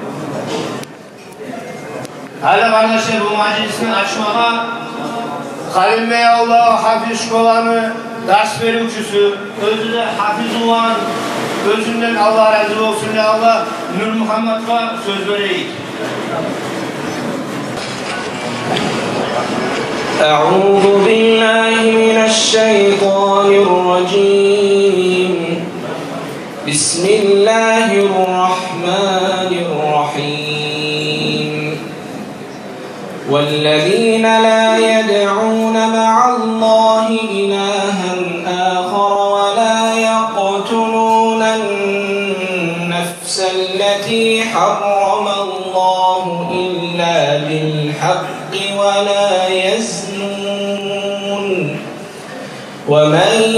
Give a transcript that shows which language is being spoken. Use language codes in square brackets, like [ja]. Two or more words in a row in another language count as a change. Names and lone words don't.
[crh] Hala kardeşler bu meclisini açmaya Halim Bey Allah hafiz şkolanı ders veruvçusu, özü de hafiz olan, özünden Allah razı olsun [ar] يا الله, [crh] Nur Muhammed'a söz vereyim. [ar] أعوذ بالله من الشيطان الرجيم. بسم الله الرحمن الرحيم. وَالَّذِينَ لَا يَدْعُونَ مَعَ اللَّهِ إِلَٰهًا آخَرَ وَلَا يَقْتُلُونَ النَّفْسَ الَّتِي حَرَّمَ اللَّهُ إِلَّا بِالْحَقِّ وَلَا يَزْنُونَ وَمَن